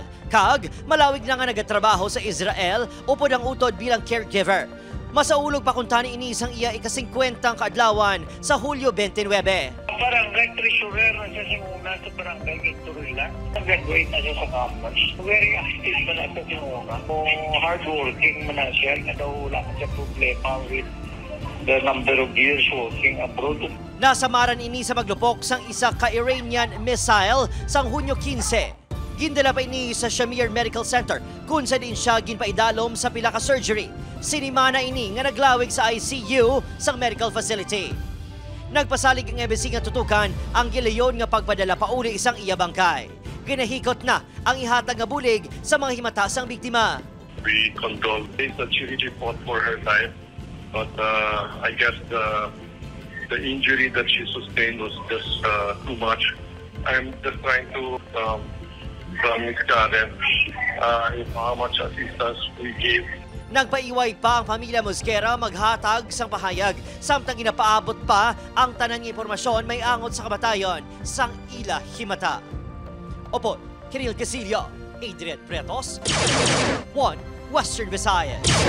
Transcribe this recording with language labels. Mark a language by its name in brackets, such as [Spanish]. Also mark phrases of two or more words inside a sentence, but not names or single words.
[Hiligaynon] Kag, malawig na nga nagatrabaho sa Israel upod ang utod bilang caregiver. Masaulog pa kung tani inisang iya ika-50 kaadlawan sa Hulyo 29. Barangay treasurer na siya simuna sa barangay Victorilla. Nag-graduate na siya sa campus. Very active na siya simuna. Hardworking man na siya. Na daw wala na siya problema [English] with the number of years working abroad. [Hiligaynon] Nasamaran ini sa maglupok sang isa ka-Iranian missile sang Hunyo 15. Gindala pa ini sa Shamir Medical Center kung sa din siya ginpaidalom sa pila ka surgery. Sinimana ini nga naglawig sa ICU sang [English] medical facility. [Hiligaynon] Nagpasalig ang embassy nga tutukan ang gilayon nga pagpadala pa uli isang iya bangkay. Ginahikot na ang ihatag nga bulig sa mga himata sang biktima. [English] We condole this that she really fought for her life, but I guess the injury that she sustained was just too much. I'm just trying to Miss Karen how much assistance we give. [Hiligaynon] Nagpaiway pa ang pamilya Mosquera maghatag sang pahayag samtang ginapaabot pa ang tanan nga impormasyon may angot sa kamatayon sang ila himata. Opo, Kiril Casillo, Adrian Pretos, One Western Visayas.